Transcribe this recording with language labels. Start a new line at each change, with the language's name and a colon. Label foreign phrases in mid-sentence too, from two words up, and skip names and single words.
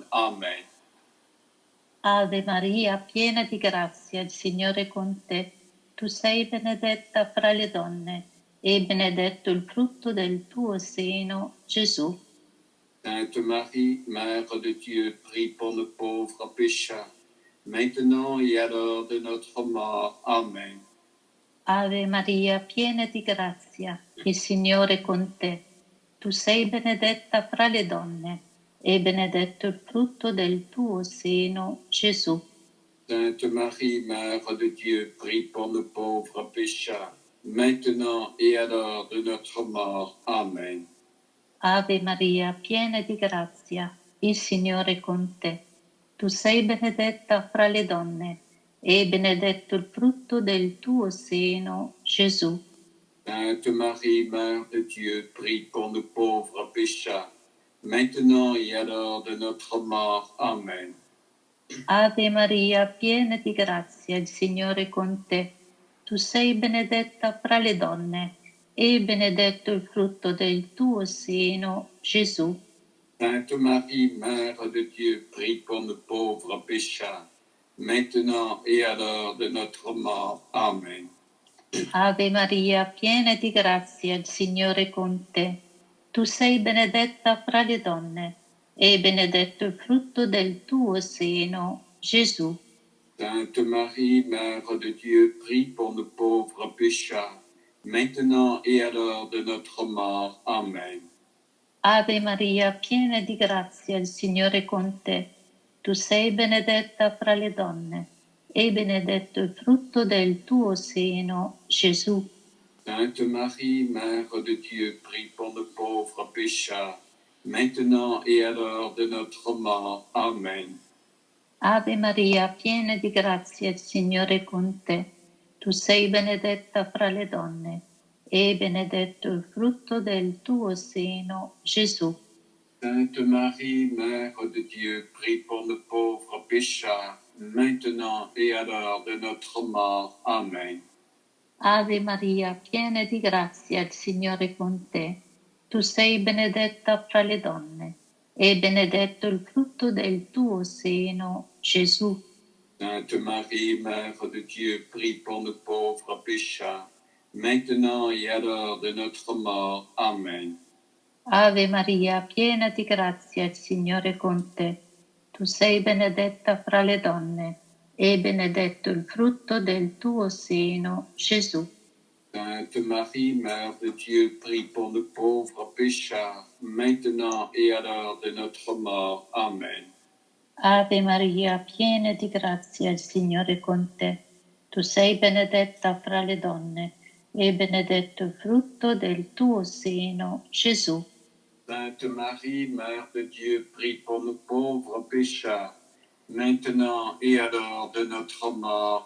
Italian: Amen. Ave Maria, piena di grazia, il Signore è con te. Tu sei benedetta fra le donne, e benedetto il frutto del tuo seno, Gesù.
French: Sainte Marie, Mère de Dieu, prie pour nos pauvres pécheurs, maintenant et à l'heure de notre mort. Amen.
Italian: Ave Maria, piena di grazia, il Signore è con te. Tu sei benedetta fra le donne, e benedetto il frutto del tuo seno, Gesù.
French: Sainte Marie, Mère de Dieu, prie pour nos pauvres pécheurs, maintenant et à l'heure de notre mort. Amen.
Italian: Ave Maria, piena di grazia, il Signore è con te. Tu sei benedetta fra le donne, e benedetto il frutto del tuo seno, Gesù.
French: Sainte Marie, Mère de Dieu, prie pour nos pauvres pécheurs, maintenant et à l'heure de notre mort. Amen.
Italian: Ave Maria, piena di grazia, il Signore è con te. Tu sei benedetta fra le donne, e benedetto il frutto del tuo seno, Gesù.
French: Sainte Marie, Mère de Dieu, prie pour nos pauvres pécheurs, maintenant et à l'heure de notre mort. Amen.
Italian: Ave Maria, piena di grazia, il Signore è con te. Tu sei benedetta fra le donne, e benedetto il frutto del tuo seno, Gesù.
French: Sainte Marie, Mère de Dieu, prie pour nos pauvres pécheurs, maintenant et à l'heure de notre mort. Amen.
Italian: Ave Maria, piena di grazia, il Signore è con te. Tu sei benedetta fra le donne, e benedetto il frutto del tuo seno, Gesù.
French: Sainte Marie, Mère de Dieu, prie pour nos pauvres pécheurs, maintenant et à l'heure de notre mort. Amen.
Italian: Ave Maria, piena di grazia, il Signore è con te. Tu sei benedetta fra le donne, e benedetto il frutto del tuo seno, Gesù.
French: Sainte Marie, Mère de Dieu, prie pour nos pauvres pécheurs, maintenant et à l'heure de notre mort. Amen.
Italian: Ave Maria, piena di grazia, il Signore è con te. Tu sei benedetta fra le donne, e benedetto il frutto del tuo seno, Gesù.
French: Sainte Marie, Mère de Dieu, prie pour nos pauvres pécheurs, maintenant et à l'heure de notre mort. Amen.
Italian: Ave Maria, piena di grazia, il Signore è con te. Tu sei benedetta fra le donne, e benedetto il frutto del tuo seno, Gesù.
French: Sainte Marie, Mère de Dieu, prie pour nos pauvres pécheurs, maintenant et à l'heure de notre mort. Amen.
Italian: Ave Maria, piena di grazia, il Signore è con te. Tu sei benedetta fra le donne, e benedetto il frutto del tuo seno, Gesù.
French: Sainte Marie, Mère de Dieu, prie pour nous pauvres pécheurs, maintenant et à l'heure de notre mort.